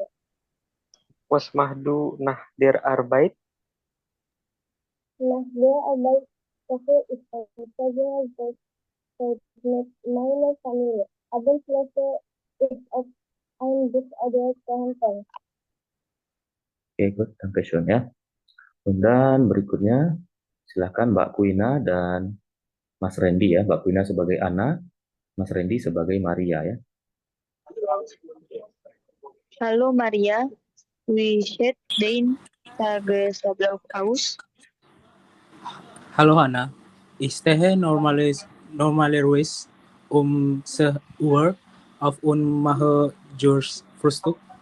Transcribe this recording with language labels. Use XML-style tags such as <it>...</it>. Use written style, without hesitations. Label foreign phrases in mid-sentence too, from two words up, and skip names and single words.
<de>Was machst du nach der Arbeit? Nach der Arbeit koche ich und verbringe Zeit mit meiner Familie. Abends lese ich auf ein Buch oder Telefon.</de> <en>Oke, good, Dankeschön ya.</en> <id>Dan berikutnya silakan Mbak Kuina dan Mas Randy ya. Mbak Kuina sebagai Ana, Mas Randy sebagai Maria ya.</id> <de>Hallo Maria, wie sieht dein Tagesablauf aus? Hallo Hanna, ich stehe normalerweise um 6 Uhr auf und mache Frühstück.</de>